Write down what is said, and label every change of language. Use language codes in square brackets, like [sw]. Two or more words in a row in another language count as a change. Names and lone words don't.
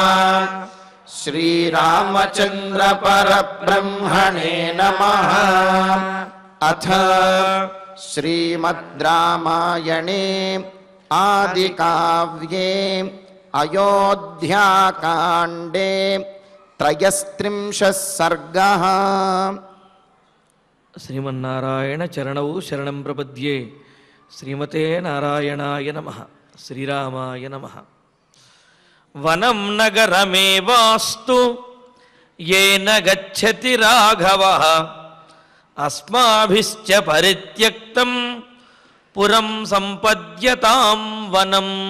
[sa] श्रीरामचन्द्र परब्रह्मणे नमः। अथ श्रीमद् रामायणे आदिकाव्ये अयोध्याकाण्डे 33 सर्गः। श्रीमन्नारायण चरणौ शरणं प्रपद्ये. श्रीमते नारायणाय नमः. श्रीरामाय नमः. वनं नगरमेवास्तु येन गच्छति राघवः अस्माभिश्च परित्यक्तं पुरं सम्पद्यतां वनं.